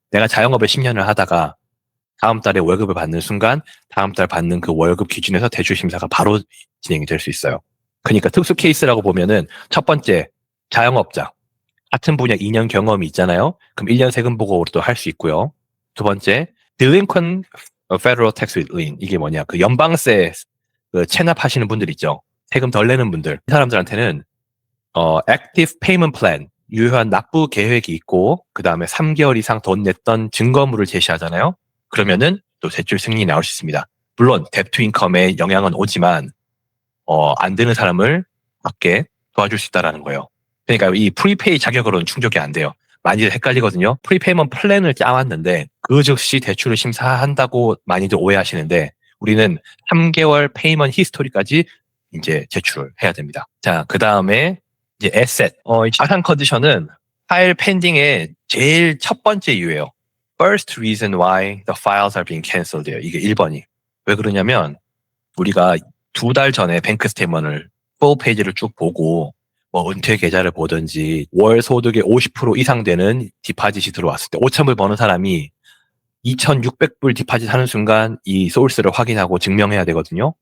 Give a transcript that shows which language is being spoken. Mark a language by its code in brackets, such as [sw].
[ko] 내가 자영업을 10년을 하다가 다음 달에 월급을 받는 순간 다음 달 받는 그 월급 기준에서 대출 심사가 바로 진행이 될 수 있어요. 그러니까 특수 케이스라고 보면은 첫 번째, 자영업자. 같은 분야 2년 경험이 있잖아요. 그럼 1년 세금 보고도 할 수 있고요. 두 번째, [en] delinquent federal tax lien. [ko] 이게 뭐냐? 그 연방세 체납하시는 분들 있죠. 세금 덜 내는 분들. 이 사람들한테는 [en] active payment plan, [ko] 유효한 납부 계획이 있고, 그 다음에 3개월 이상 돈 냈던 증거물을 제시하잖아요. 그러면은 또 대출 승인이 나올 수 있습니다. 물론 debt to income에 영향은 오지만 안 되는 사람을 밖에 도와줄 수 있다라는 거예요. 그러니까 이 프리페이 자격으로는 충족이 안 돼요. 많이들 헷갈리거든요. 프리페이먼트 플랜을 짜왔는데 그 즉시 대출을 심사한다고 많이들 오해하시는데, 우리는 3개월 페이먼트 히스토리까지 이제 제출을 해야 됩니다. 자, 그 다음에 이제 에셋, 자산 컨디션은 파일 펜딩의 제일 첫 번째 이유예요. [en] First reason why the files are being cancelled예요. [ko] 이게 1번이. 왜 그러냐면 우리가 2달 전에 뱅크 스테이트먼트를 풀 페이지를 쭉 보고 은퇴 계좌를 보든지 월 소득의 50% 이상 되는 디파짓이 들어왔을 때 5,000불 버는 사람이 2,600불 디파짓 하는 순간 이 소스를 확인하고 증명해야 되거든요.